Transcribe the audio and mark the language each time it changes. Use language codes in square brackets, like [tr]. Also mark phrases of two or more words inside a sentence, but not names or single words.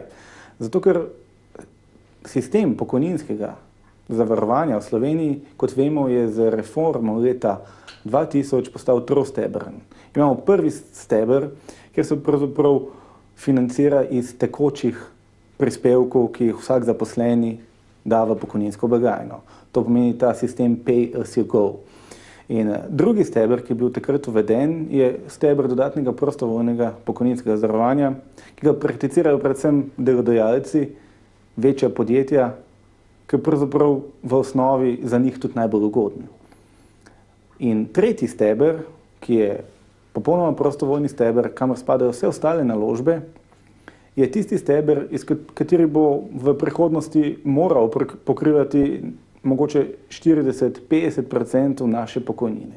[sl] Zato, ker sistem pokojninskega zavarovanja v Sloveniji, kot vemo, je z reformo leta 2000 postal trostebren. Imamo prvi steber, kjer se pravzaprav financira iz tekočih prispevkov, ki jih vsak zaposleni da v pokojninsko blagajno. To pomeni ta sistem [en] pay as you go. [sl] In drugi steber, ki je bil takrat uveden, je steber dodatnega prostovoljnega pokojninskega zavarovanja, ki ga prakticirajo predvsem delodajalci, večja podjetja, ker pravzaprav v osnovi za njih tudi najbolj ugodni. In tretji steber, ki je popolnoma prostovoljni steber, kamor spadajo vse ostale naložbe, je tisti steber, iz kateri bo v prihodnosti moral pokrivati mogoče 40–50% naše pokojnine.